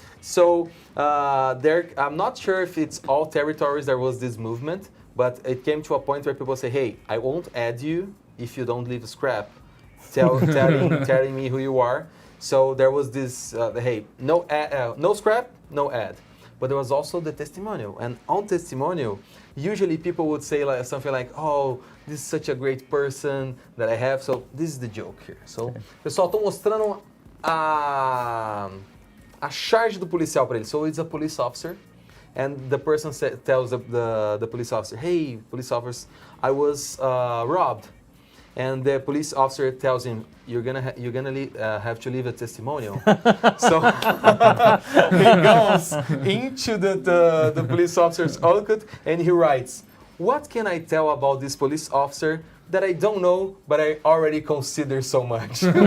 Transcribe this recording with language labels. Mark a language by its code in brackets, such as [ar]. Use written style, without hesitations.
[en] So I'm not sure if it's all territories there was this movement, but it came to a point where people say, hey, I won't add you if you don't leave a scrap, telling me who you are. So there was this, hey, no scrap, no ad. But there was also the testimonial. And on testimonial, usually people would say something like, oh, this is such a great person that I have. So this is the joke here. [pt] So, pessoal, estou mostrando a charge do policial para ele. [en] So it's a police officer. And the person tells the police officer, hey, police officer, I was robbed. And the police officer tells him, you're gonna have to leave a testimonial. So he goes into the police officer's Orkut and he writes, what can I tell about this police officer that I don't know, but I already consider so much?